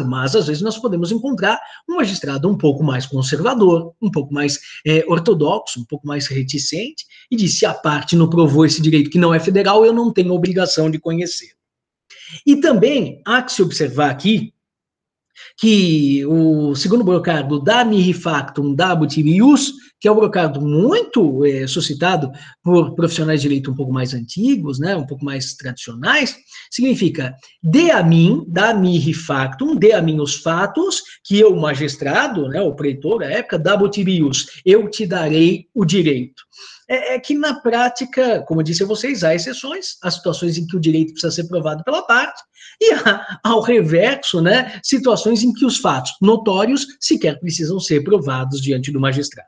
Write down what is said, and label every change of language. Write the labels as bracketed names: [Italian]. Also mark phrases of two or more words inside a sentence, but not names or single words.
[Portuguese] Mas, às vezes, nós podemos encontrar um magistrado um pouco mais conservador, um pouco mais ortodoxo, um pouco mais reticente, e diz, se a parte não provou esse direito que não é federal, eu não tenho obrigação de conhecer. E também há que se observar aqui que o segundo brocado [Latin] da mihi factum dabut ius, [Portuguese] que é um brocado muito suscitado por profissionais de direito um pouco mais antigos, né, um pouco mais tradicionais, significa dê a mim, [Latin] da mihi factum, [Portuguese] dê a mim os fatos, que eu, magistrado, né, o pretor, à época, [Latin] dabut ius, [Portuguese] eu te darei o direito. É que na prática, como eu disse a vocês, há exceções, há situações em que o direito precisa ser provado pela parte, e há, ao reverso, né, situações em que os fatos notórios sequer precisam ser provados diante do magistrado.